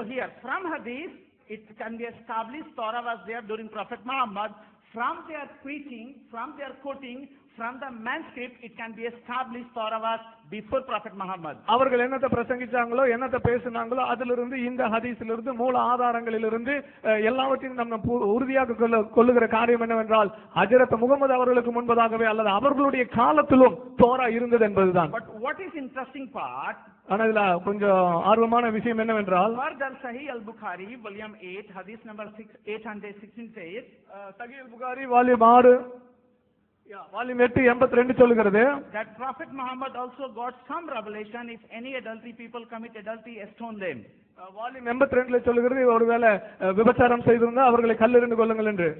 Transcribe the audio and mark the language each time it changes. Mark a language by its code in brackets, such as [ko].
[en] So here from hadith it can be established Torah was there during Prophet Muhammad. From their preaching, from their quoting, from the manuscript, it can be established Torah was before Prophet Muhammad. [ta] அவர்கள் என்னத்தை பிரசங்கிச்சாங்களோ என்னத்தை பேசினாங்களோ அதிலிருந்து இந்த ஹதீஸிலிருந்து மூல ஆதாரங்களிலிருந்து எல்லாவற்றையும் நம்ம உறுதியாக கொள்ளுகிற காரியம் என்னவென்றால் ஹஜ்ரத் முகமது அவர்களுக்கு முன்பதாகவே அல்லது அவர்களுடைய காலத்திலும் தோரா இருந்தது என்பதுதான். [en] But what is interesting part, [ta] ஆனா இதுல கொஞ்சம் ஆர்வமான விஷயம் என்னவென்றால் [en] further Sahih al-Bukhari volume 8 hadith number 816 says, [ta] சஹீஹ் அல்-புகாரி [en] volume 6 volume 8 [ta] 82 சொல்லுகிறது, [en] that Prophet Muhammad also got some revelation, if any adultery people commit adultery, stone them. [ta] Volume 82ல சொல்லுகிறது ஒருவேளை விபச்சாரம் செய்திருந்தா அவர்களை கல்லெறிந்து கொள்ளுங்கள் என்று.